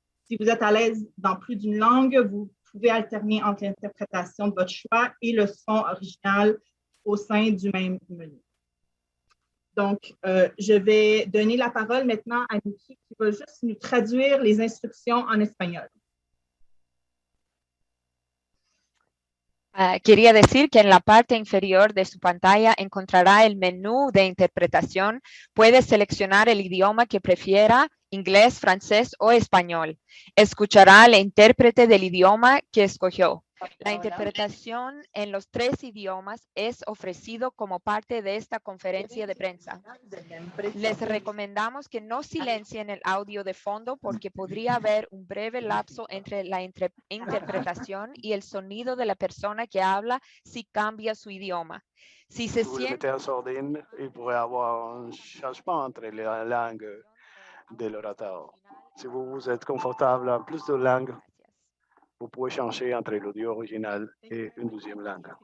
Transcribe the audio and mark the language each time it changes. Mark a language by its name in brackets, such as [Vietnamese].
[French] Si vous êtes à l'aise dans plus d'une langue, vous pouvez alterner entre l'interprétation de votre choix et le son original au sein du même menu. Donc, je vais donner la parole maintenant à Niki qui va juste nous traduire les instructions en espagnol. [Spanish] Quería decir que en la parte inferior de su pantalla encontrará el menú de interpretación. Puede seleccionar el idioma que prefiera, inglés, francés o español. Escuchará al intérprete del idioma que escogió. La interpretación en los 3 idiomas es ofrecido como parte de esta conferencia de prensa. Les recomendamos que no silencien el audio de fondo porque podría haber un breve lapso entre la interpretación y el sonido de la persona que habla si cambia su idioma. Si se siente... [French] en sordine, il pourrait avoir un changement entre les langues de l'orateur. Si vous êtes confortable en plus de langues, vous pouvez changer entre l'audio original et une deuxième langue.